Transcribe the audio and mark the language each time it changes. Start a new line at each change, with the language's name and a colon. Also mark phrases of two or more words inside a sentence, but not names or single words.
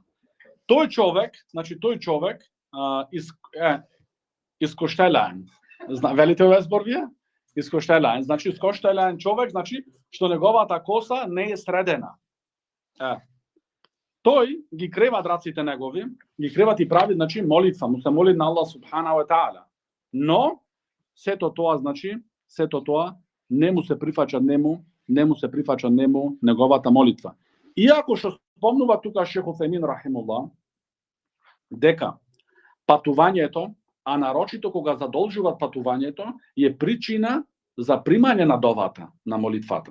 Macedonian: Тој човек искоштелен. Велите овој збор вие? Искоштелен. Значи искоштелен човек, значи што неговата коса не е средена. Тој ги креват раците негови, ги креват и прави, значи молитва, му се моли на
Arabic: الله سبحانه وتعالى.
Macedonian: Но сето тоа, значи, не му се прифаќа неговата молитва. Иако што спомнува тука Шех Уфајмин рахимуллах, дека патувањето, а нарочито кога задолжуваат патувањето, е причина за примање на довата, на молитвата.